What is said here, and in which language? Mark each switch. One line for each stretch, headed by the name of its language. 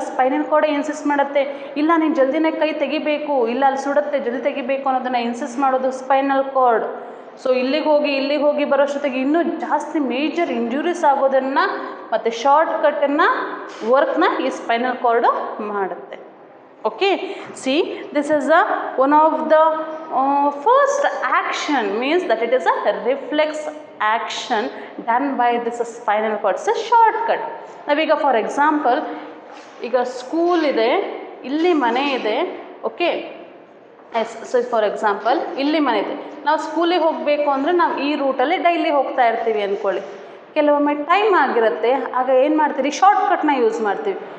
Kannada: Spinal ಕಾರ್ಡೇ insist ಮಾಡುತ್ತೆ, ಇಲ್ಲ ನೀನು ಜಲ್ದಿನೇ ಕೈ ತೆಗಿಬೇಕು, ಇಲ್ಲ ಅಲ್ಲಿ ಸುಡುತ್ತೆ ಜಲ್ದಿ ತೆಗಿಬೇಕು ಅನ್ನೋದನ್ನು ಇನ್ಸಿಸ್ಟ್ ಮಾಡೋದು ಸ್ಪೈನಲ್ ಕಾರ್ಡ್. ಸೊ ಇಲ್ಲಿಗೆ ಹೋಗಿ ಬರೋಷ್ಟೊತ್ತಿಗೆ ಇನ್ನೂ ಜಾಸ್ತಿ ಮೇಜರ್ ಇಂಜುರೀಸ್ ಆಗೋದನ್ನು ಮತ್ತು ಶಾರ್ಟ್ ಕಟ್ಟನ್ನು ವರ್ಕ್ನ ಈ ಸ್ಪೈನಲ್ ಕಾರ್ಡು ಮಾಡುತ್ತೆ.
English: Okay, see, this is one of the first action, means that it is a reflex action done by this spinal cord. It's a shortcut.
Kannada: ನಾವೀಗ for example ಈಗ school ಇದೆ, ಇಲ್ಲಿ ಮನೆ ಇದೆ. ಓಕೆ, ಸೊ ಫಾರ್ ಎಕ್ಸಾಂಪಲ್ ಇಲ್ಲಿ ಮನೆ ಇದೆ, ನಾವು ಸ್ಕೂಲಿಗೆ ಹೋಗಬೇಕು ಅಂದರೆ ನಾವು ಈ ರೂಟಲ್ಲಿ ಡೈಲಿ ಹೋಗ್ತಾ ಇರ್ತೀವಿ ಅಂದ್ಕೊಳ್ಳಿ. ಕೆಲವೊಮ್ಮೆ ಟೈಮ್ ಆಗಿರುತ್ತೆ, ಆಗ ಏನು ಮಾಡ್ತೀರಿ, ಶಾರ್ಟ್ಕಟ್ನ ಯೂಸ್ ಮಾಡ್ತೀವಿ.